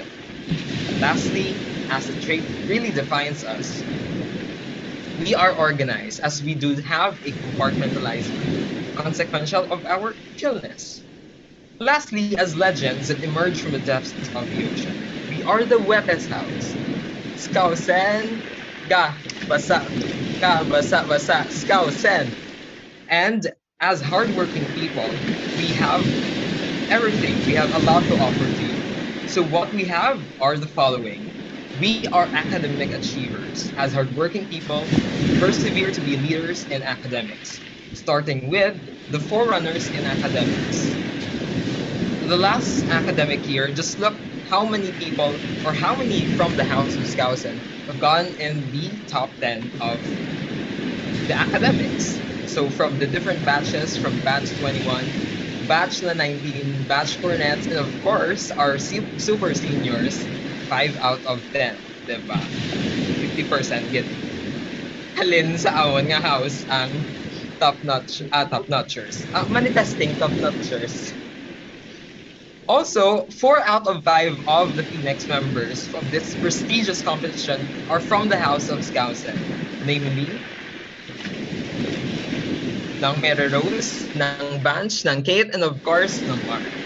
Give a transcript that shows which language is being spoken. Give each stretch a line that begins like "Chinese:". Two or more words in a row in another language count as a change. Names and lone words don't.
English: Lastly, as a trait really defines us, we are organized as we do have a compartmentalized mind, consequential of our chillness. Lastly, as legends that emerge from the depths of the ocean, we are the wettest house. Skausen, ga, basa, ka, basa, basa, skausen. And as hardworking people, we have everything. We have a lot to offer to you. So what we have are the following. We are academic achievers. As hardworking people, we persevere to be leaders in academics, starting with the forerunners in academics. The last academic year, just look how many people or how many from the House of Skousen have gone in the top 10 of the academics. So from the different batches, from batch 21, batch na 19, batch cornets, and of course, our super seniors, 5 out of 10, diba?
Hiligaynon: 50% get halin sa awon nga house ang top-notchers.
English: Manifesting top-notchers. Also, 4 out of 5 of the Phoenix members of this prestigious competition are from the House of Skousen, namely, ng Mary Rose, ng Bunch, ng Kate, and of course, ng Mark.